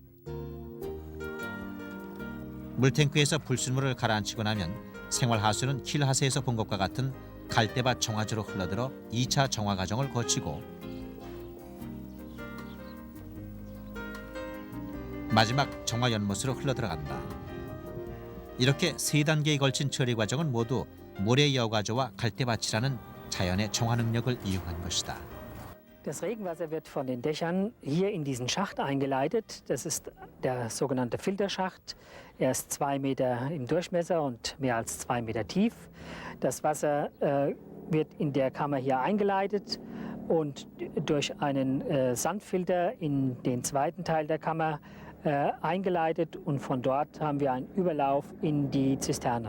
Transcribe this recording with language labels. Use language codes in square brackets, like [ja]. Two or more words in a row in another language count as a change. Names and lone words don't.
[ko] 물탱크에서 불순물을 가라앉히고 나면 생활하수는 킬하세에서 본 것과 같은 갈대밭 정화조로 흘러들어 2차 정화 과정을 거치고 마지막 정화 연못으로 흘러들어간다. 이렇게 3단계에 걸친 처리 과정은 모두 모래 여과조와 갈대밭이라는 자연의 정화 능력을 이용한 것이다. [de] Das Regenwasser wird von den Dächern hier in diesen Schacht eingeleitet. Das ist der sogenannte Filterschacht. Er ist 2 Meter im Durchmesser und mehr als 2 Meter tief. Das Wasser wird in der Kammer hier eingeleitet und durch einen Sandfilter in den zweiten Teil der Kammer eingeleitet und von dort haben wir einen Überlauf in die Zisterne.